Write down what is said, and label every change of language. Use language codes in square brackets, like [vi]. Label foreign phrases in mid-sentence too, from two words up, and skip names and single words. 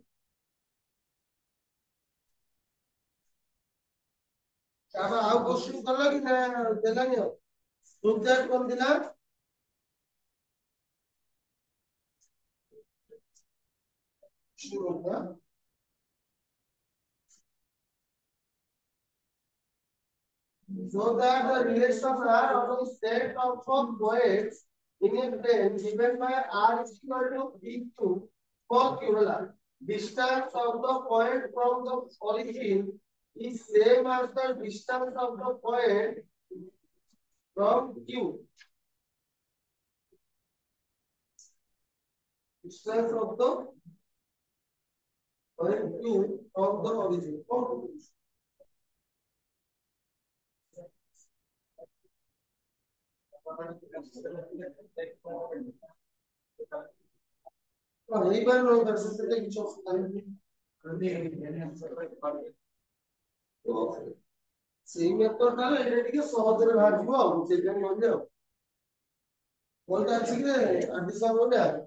[or] ତାପରେ ଆଉ କୋଶ୍ଚିନ୍ କଲ କି ନା ଦେଲାନି ଆଉ ପ୍ରୋଜେକ୍ଟ କଣ ଥିଲା [en] so that the relations are of a set of points in a plane given by r is equal to b2 for q. Distance of the point from the origin is same as the distance of the point from q. Distance of the point q from the origin. [or] ହେଇପାରିବ ସେଥିରେ କିଛି ଅସୁବିଧା ନାହିଁ ସେଇ ମେଥଡ ଟା ଏଇଟା ଟିକେ ସହଜରେ ବାହାରିଯିବ ଆଉ ସେଇଥିପାଇଁ କହିଲି ଆଉ କୋଉଟା ଅଛି କି ଆଡିସନ ଗୋଟେ